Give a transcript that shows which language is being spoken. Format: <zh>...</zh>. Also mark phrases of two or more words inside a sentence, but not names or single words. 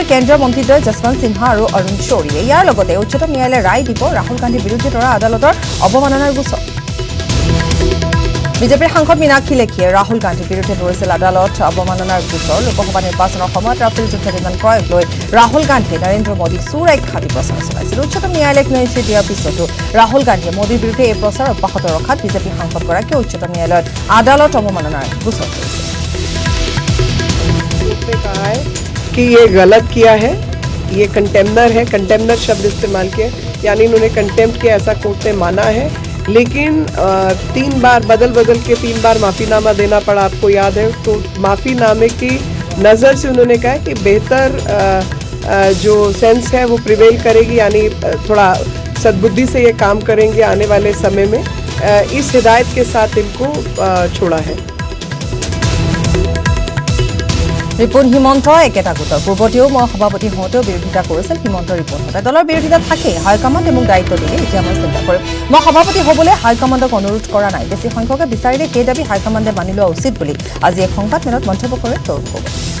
<as>কেন্দ্ৰীয় মন্ত্ৰীদ্বয় যশৱন্ত সিনহা আৰু অৰুণ শৌৰীয়ে ইয়াৰ লগতে উচ্চতম ন্যায়ালয়ে ৰায় দিব ৰাহুল গান্ধীৰ বিৰুদ্ধে তৰা আদালতৰ অৱমাননাৰ গোচৰ বিজেপিৰ সাংসদ মীনাক্ষী লেখিয়ে ৰাহুল গান্ধীৰ বিৰুদ্ধে ধৰিছিল আদালত অৱমাননাৰ গোচৰ লোকসভা নিৰ্বাচনৰ সময়ত ৰাফেল যুদ্ধ বিমান ক্ৰয়ক লৈ ৰাহুল গান্ধীয়ে নৰেন্দ্ৰ মোদীক সুৰক্ষা দি প্ৰচাৰ চলাইছিল উচ্চতম ন্যায়ালয়ে</as> <en>clean chit</en> <as>দিয়াৰ পিছতো ৰাহুল গান্ধীয়ে মোদীৰ বিৰুদ্ধে এই প্ৰচাৰ অব্যাহত ৰখাত বিজেপি সাংসদগৰাকীয়ে উচ্চতম ন্যায়ালয়ত আদালত অৱমাননাৰ গোচৰ কৰিছে</as> <hi>कि ये गलत किया है ये कंटेम्नर है कंटेम्नर शब्द इस्तेमाल किया यानी इन्होंने कंटेम्प्ट किया ऐसा कोर्ट ने माना है लेकिन 3 बार बदल के 3 बार माफ़ीनामा देना पड़ा आपको याद है तो माफ़ीनामे की नज़र से उन्होंने कहा कि बेहतर जो सेंस है वो प्रिवेल करेगी यानी थोड़ा सद्बुद्धि से ये काम करेंगे आने वाले समय में इस हिदायत के साथ इनको छोड़ा है</hi> <as>ৰিপুণ হিমন্ত একেটা গোটৰ পূৰ্বতেও মই সভাপতি হওঁতেও বিৰোধিতা কৰিছিল হিমন্ত ৰিপুণ হতে দলৰ বিৰোধিতা থাকে হাইকমাণ্ড মোক দায়িত্ব দিলে এতিয়া মই চিন্তা কৰিম মই সভাপতি হ'বলৈ হাইকমাণ্ডক অনুৰোধ কৰা নাই বেছি সংখ্যকে বিচাৰিলে সেই দাবী হাইকমাণ্ডে মানি লোৱা উচিত বুলি আজি এক সংবাদ মেলত মন্তব্য কৰে তৰুণ গগৈ</as>